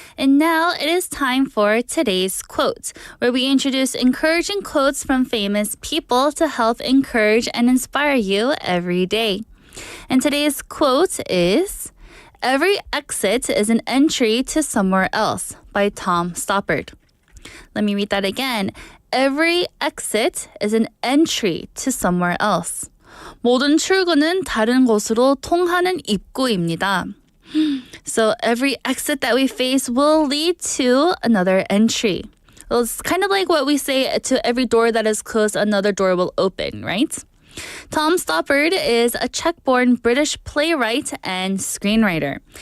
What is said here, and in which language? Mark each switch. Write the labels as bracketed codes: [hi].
[en] And now it is time for today's quote, where we introduce encouraging quotes from famous people to help encourage and inspire you every day. And today's quote is, "Every exit is an entry to somewhere else" by Tom Stoppard. Let me read that again. Every exit is an entry to somewhere else. [ko] 모든 출구는 다른 곳으로 통하는 입구입니다. [en] So every exit that we face will lead to another entry. Well, it's kind of like what we say to every door that is closed, another door will open, right? Tom Stoppard is a Czech-born British playwright and screenwriter.